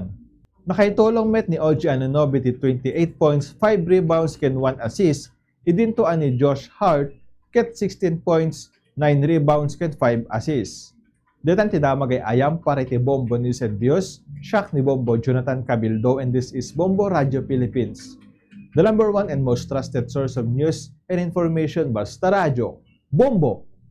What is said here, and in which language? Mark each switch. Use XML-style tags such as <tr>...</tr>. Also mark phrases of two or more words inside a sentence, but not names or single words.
<ilo>Nakaitulong met ni OG Anunoby ti 28 points, 5 rebounds, ken 1 assist. Idintoan ni Josh Hart ket 16 points, 9 rebounds, ken 5 assists. Detan ti damag ay ayam para iti Bombo News and Views, siak ni Bombo Jonathan Cabildo,</ilo> <en>and this is Bombo Radio Philippines, the #1 and most trusted source of news and information.</en> <tl>Basta radyo, Bombo!</tl>